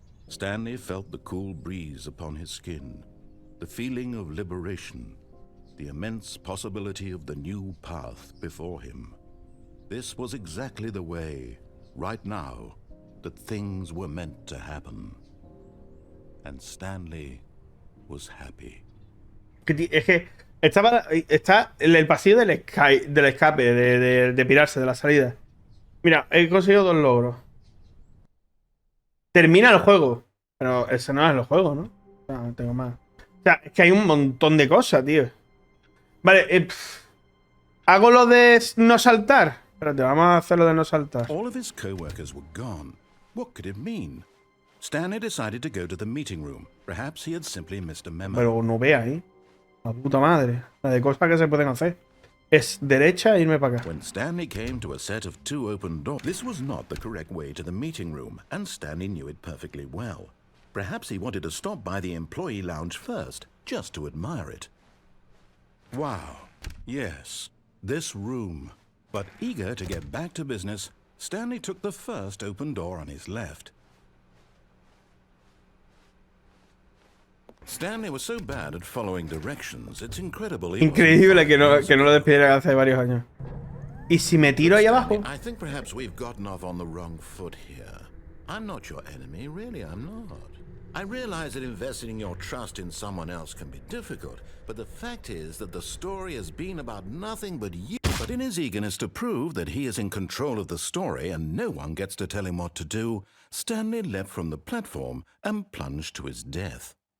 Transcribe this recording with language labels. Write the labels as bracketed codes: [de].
[en] Stanley felt the cool breeze upon his skin, the feeling of liberation, the immense possibility of the new path before him. This was exactly the way, right now, that things were meant to happen. And Stanley was happy. [es] Es que está el pasillo del escape, de pirarse, de la salida. Mira, he conseguido 2 logros. Termina el juego. Pero ese no es el juego, ¿no? No, tengo más. O sea, es que hay un montón de cosas, tío. Vale, hago lo de no saltar. Espérate, vamos a hacer lo de no saltar. [en] All of his co-workers were gone. What could it mean? Stanley decided to go to the meeting room. Perhaps he had simply missed a memo. [es] Pero no veas, ¿eh? La puta madre. La de cosas que se pueden hacer. Es derecha e irme para acá. [en] When Stanley came to a set of 2 open doors, this was not the correct way to the meeting room, and Stanley knew it perfectly well. Perhaps he wanted to stop by the employee lounge first, just to admire it. Wow, yes, this room. But eager to get back to business, Stanley took the first open door on his left. Stanley was so bad at following directions, it's incredible. [es] Increíble que no lo despidieran hace varios años. ¿Y si me tiro ahí abajo? [en] I think perhaps we've gotten off on the wrong foot here. I'm not your enemy, really, I'm not. I realize that investing your trust in someone else can be difficult, but the fact is that the story has been about nothing but you. But in his eagerness to prove that he is in control of the story and no one gets to tell him what to do, Stanley leapt from the platform and plunged to his death.